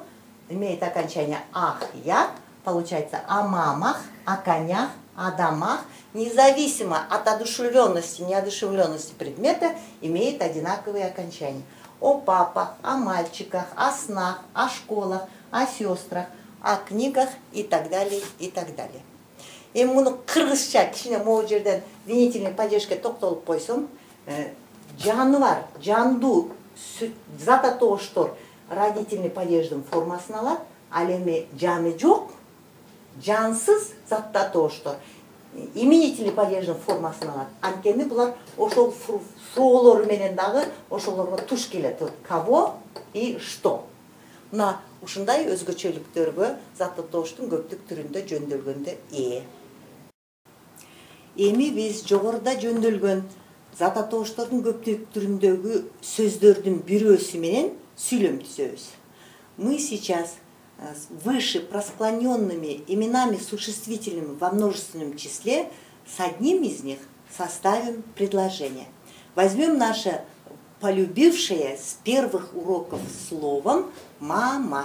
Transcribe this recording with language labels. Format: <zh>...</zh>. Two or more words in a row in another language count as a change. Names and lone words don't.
<ru>имеет окончание «ах, я», получается «о мамах», «о конях», «о домах», независимо от одушевленности, неодушевленности предмета, имеет одинаковые окончания. о папах, о мальчиках, о снах, о школах, о сестрах, о книгах и так далее, и так далее.</ru> <ky>Эми муну кыргызча кичине могу жерден</ky> <ru>винительный падежге</ru> <ky>токтолуп койсом, жаны бар, жандуу зат атооштор</ky> <ru>родительный падеждин</ru> <ky>формасын алат, ал эми жаны жок, жансыз затты атооштор</ky> <ru>именительный падеждин</ru> <ky>формасын алат. Анткени булар ошол суроолору менен дагы ошолорго туш келет.</ky> <ru>Кого и что.</ru> <ky>Мына ушундай өзгөчөлүктөргө зат атооштун көптүк түрүндө жөндөлгөндө ээ. Эми биз жогоруда жөнделген зат атооштордун көптүк түрүндөгү сөздөрдүн бирөөсү менен сүйлөм түзөбүз.</ky> <ru>Мы сейчас выше просклоненными именами существительными во множественном числе с одним из них составим предложение. Возьмем наше полюбившее с первых уроков словом «мама».</ru>